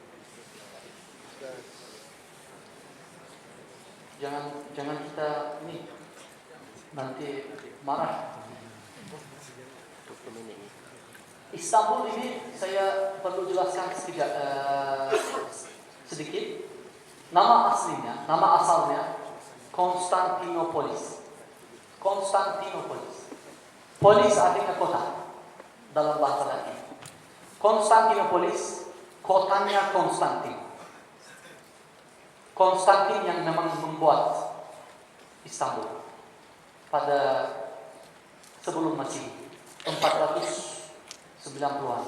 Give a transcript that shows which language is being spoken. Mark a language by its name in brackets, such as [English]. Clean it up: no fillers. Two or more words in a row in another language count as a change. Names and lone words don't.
[Indonesian] Jangan kita ini nanti marah. Istanbul ini saya perlu jelaskan sedikit. Nama aslinya, nama asalnya Konstantinopolis. Konstantinopolis. Polis artinya kota dalam bahasa Latin. Konstantinopolis, kotanya Konstantin. Konstantin yang memang membuat Istanbul pada sebelum Masehi 490-an.